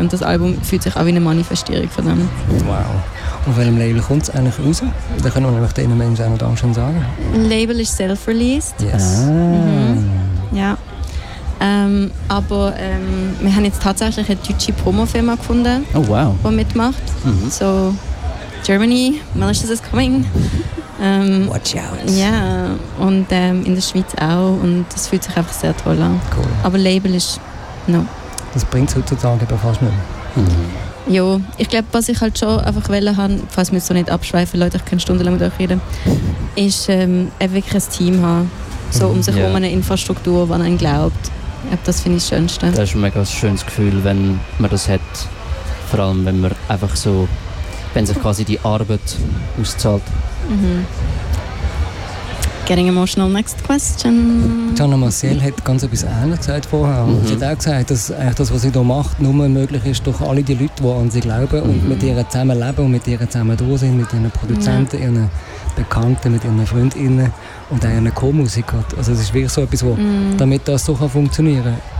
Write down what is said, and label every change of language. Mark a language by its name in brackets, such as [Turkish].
[German] Und das Album fühlt sich auch wie eine Manifestierung von dem. Wow. Auf welchem Label kommt es eigentlich raus? Da können wir nämlich den Menschen auch noch dann schon sagen. Label ist self-released. [English] Yes. [German] Ja. Wir haben jetzt tatsächlich eine deutsche Promo-Firma gefunden, die mitmacht. [English] So, Germany, Malicious is coming. Watch out. [German] Ja, und in der Schweiz auch. Und das fühlt sich einfach sehr toll an. Cool. Aber Label ist no. Das bringt es heutzutage aber fast nicht mehr. Ja, ich glaube, was ich halt schon einfach wollen habe, falls wir so nicht abschweifen, Leute, ich kann stundenlang mit euch reden, ist wirklich ein Team haben. So um sich herum eine Infrastruktur, die einen glaubt. Das finde ich das Schönste. Das ist ein mega schönes Gefühl, wenn man das hat. Vor allem, wenn man einfach so, wenn sich quasi die Arbeit auszahlt. [English] Getting emotional, next question. [German] Gianna Marcel hat ganz etwas Ähnliches gesagt vorher. Sie hat auch gesagt, dass eigentlich das, was sie hier macht, nur möglich ist durch alle die Leute, die an sie glauben und mit ihnen zusammen leben und mit ihnen zusammen da sind, mit ihren Produzenten, ihren Bekannten, mit ihren Freundinnen und auch ihren Co-Musikern. Also es ist wirklich so etwas, wo, damit das so kann funktionieren